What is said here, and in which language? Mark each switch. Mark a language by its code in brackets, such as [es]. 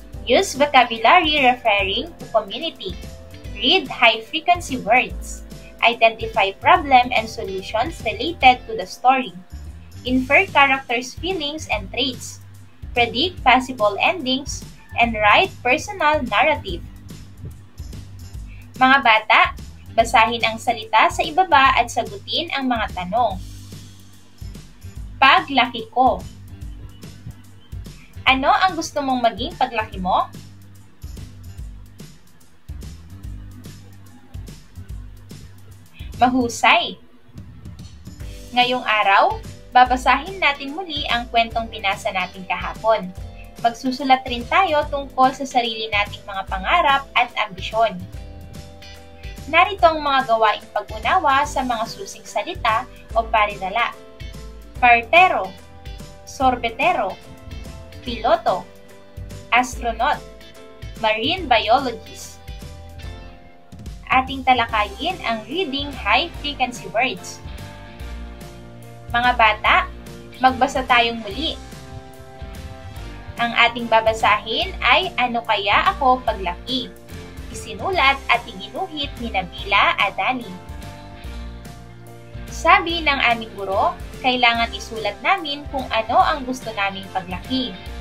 [en] Use vocabulary referring to community. Read high-frequency words. Identify problem and solutions related to the story. Infer characters' feelings and traits. Predict possible endings, and write personal narrative. [tl] Mga bata, Basahin ang salita sa ibaba at sagutin ang mga tanong. Paglaki ko. Ano ang gusto mong maging paglaki mo? Mahusay! Ngayong araw, babasahin natin muli ang kwentong binasa natin kahapon. Magsusulat rin tayo tungkol sa sarili nating mga pangarap at ambisyon. Narito ang mga gawaing pag-unawa sa mga susing salita o paridala. Partero, sorbetero, piloto, astronaut, marine biologist. Ating talakayin ang [en] reading high-frequency words. [tl] Mga bata, magbasa tayong muli. Ang ating babasahin ay Ano Kaya Ako Paglaki? Isinulat at iginuhit ni Nabila Adani. Sabi ng aming guro, kailangan isulat namin kung ano ang gusto naming paglaki.